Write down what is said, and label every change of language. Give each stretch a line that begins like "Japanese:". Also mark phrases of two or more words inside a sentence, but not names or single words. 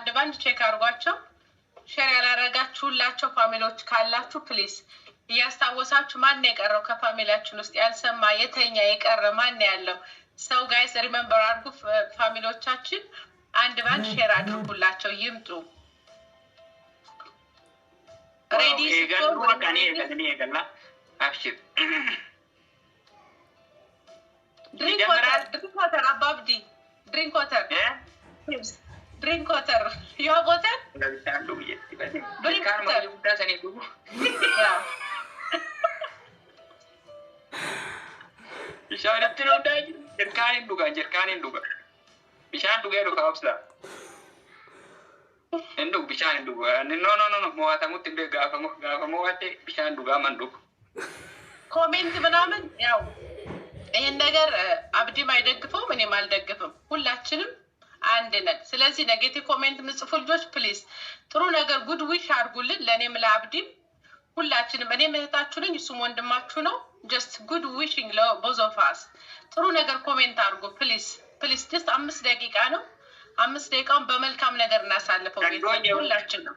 Amharic: ባንድ ቼክ አርጓቸው። ሼር ያላረጋችሁላቸው ፋሚሊዎች ካላችሁ ፕሊዝ እያስታወሳችሁ ማን የቀረው ከፋሚሊያችን ውስጥ ያልሰማ የተኛ የቀረ ማን ያለው ሰው
English: guys remember
Amharic: አርጉ። ፋሚሊዎቻችን አንድ ባንድ ሼር አድርጉላቸው ይምጡ።
English: ready Drink water,
Amharic: Ababdi.
English: Drink water. Yeah? Yes. Drink water. You have water? Drink water. Yeah.
Oromo: Bishaan itti dhugdaa jiru. Jerkaaniin dhuga. Bishaan dhugee dhuga obsa. Hin dhugu bishaan hin dhugu.
English: No.
Oromo: Mo'atamutti illee gaafa mo'atte bishaan dhugaa man dhugu.
Amharic: ኮሜንት ምናምን ያው ይህን ነገር አብዲም አይደግፈውም እኔም አልደግፍም። ሁላችንም አንድ ነን። ስለዚህ
English: negative comment
Amharic: ምጽፉ ልጆች ፕሊዝ ጥሩ ነገር
English: good wish
Amharic: አድርጉልን ለእኔም ለአብዲም ሁላችንም። እኔም እህታችሁ ነኝ እሱም ወንድማችሁ ነው።
English: just good wishing for both of us
Amharic: ጥሩ ነገር ኮሜንት አድርጉ ፕሊዝ። ጀስት 5 ደቂቃ ነው። 5 ደቂቃውን በመልካም ነገር እናሳልፈው ሁላችን ነው።